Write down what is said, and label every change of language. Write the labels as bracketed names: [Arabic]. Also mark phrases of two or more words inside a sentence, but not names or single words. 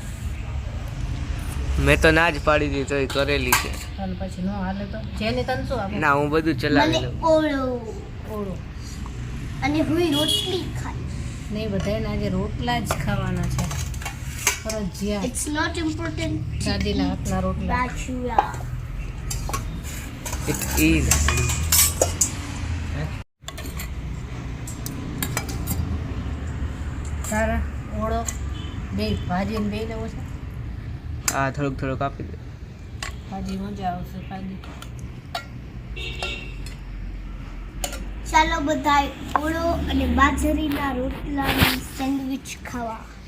[Gujarati] મેં તો ના જ પાડી દીધી તોય કરેલી છે. અને પછી નો હાલે તો જેને તને શું આપે? ના, હું બધું ચલાવી લઉં. ઓળો અને હું રોટલી ખાઈ. નહીં, બધાને આજે રોટલા જ ખાવાના છે ફરજિયાત. [English] It's not important. [Gujarati] દાદીના હાથના રોટલા. Bachura. [English] It is. [Gujarati] તારા ઓળો બે ભાજી ને બે લેવો છે? હા, થોડુંક આપી દે. ભાજી મજા આવશે ભાજી. ચાલો બધા ઓળો અને બાજરીના રોટલાની સેન્ડવિચ ખાવા.